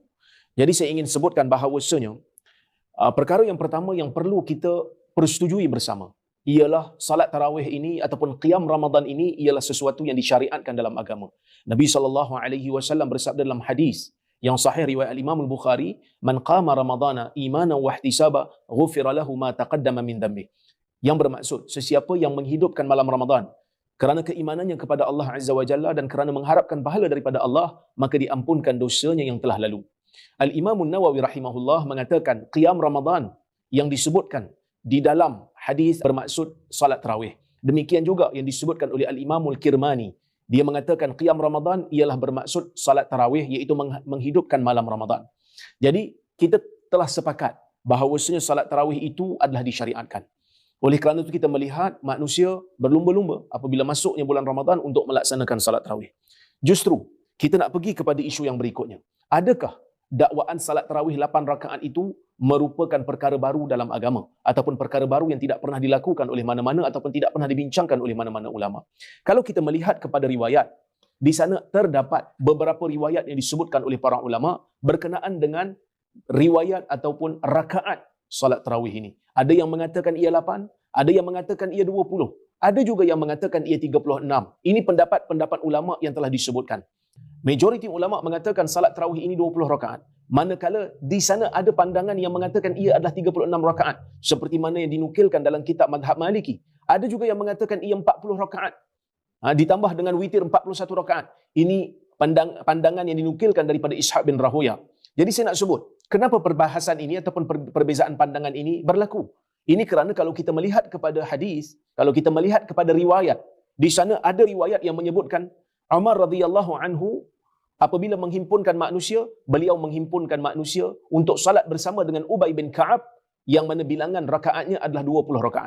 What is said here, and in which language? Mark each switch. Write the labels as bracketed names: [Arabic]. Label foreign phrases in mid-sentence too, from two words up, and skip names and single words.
[Malay] Jadi saya ingin sebutkan bahawasanya perkara yang pertama yang perlu kita persetujui bersama ialah salat tarawih ini ataupun qiyam Ramadan ini ialah sesuatu yang disyariatkan dalam agama. Nabi SAW bersabda dalam hadis yang sahih riwayat Imam Al-Bukhari, [Arabic] "من قام رمضان إيمانا واحتسابا غفر له ما تقدم من ذنبه." [Malay] Yang bermaksud, sesiapa yang menghidupkan malam Ramadan kerana keimanannya kepada Allah [Arabic] عز وجل [Malay] dan kerana mengharapkan pahala daripada Allah, maka diampunkan dosanya yang telah lalu. Al-Imam An-Nawawi rahimahullah mengatakan qiyam Ramadan yang disebutkan di dalam hadis bermaksud salat tarawih. Demikian juga yang disebutkan oleh Al-Imam Al-Kirmani. Dia mengatakan qiyam Ramadan ialah bermaksud salat tarawih, iaitu menghidupkan malam Ramadan. Jadi kita telah sepakat bahawasanya salat tarawih itu adalah disyariatkan. Oleh kerana itu kita melihat manusia berlumba-lumba apabila masuknya bulan Ramadan untuk melaksanakan salat tarawih. Justru kita nak pergi kepada isu yang berikutnya. Adakah dakwaan salat tarawih 8 rakaat itu merupakan perkara baru dalam agama ataupun perkara baru yang tidak pernah dilakukan oleh mana-mana ataupun tidak pernah dibincangkan oleh mana-mana ulama? Kalau kita melihat kepada riwayat, di sana terdapat beberapa riwayat yang disebutkan oleh para ulama berkenaan dengan riwayat ataupun rakaat salat tarawih ini. Ada yang mengatakan ia 8, ada yang mengatakan ia 20, ada juga yang mengatakan ia 36. Ini pendapat-pendapat ulama yang telah disebutkan. Majoriti ulama mengatakan salat tarawih ini 20 rakaat. Manakala di sana ada pandangan yang mengatakan ia adalah 36 rakaat. Seperti mana yang dinukilkan dalam kitab Madhab Maliki. Ada juga yang mengatakan ia 40 rakaat. Ditambah dengan witir 41 rakaat. Ini pandangan yang dinukilkan daripada Ishaq bin Rahuya. Jadi saya nak sebut, kenapa perbahasan ini ataupun perbezaan pandangan ini berlaku? Ini kerana kalau kita melihat kepada hadis, kalau kita melihat kepada riwayat, di sana ada riwayat yang menyebutkan Umar [Arabic] رضي الله عنه [Malay] apabila menghimpunkan manusia, beliau menghimpunkan manusia untuk salat bersama dengan Ubay bin Ka'ab yang mana bilangan rakaatnya adalah 20 rakaat.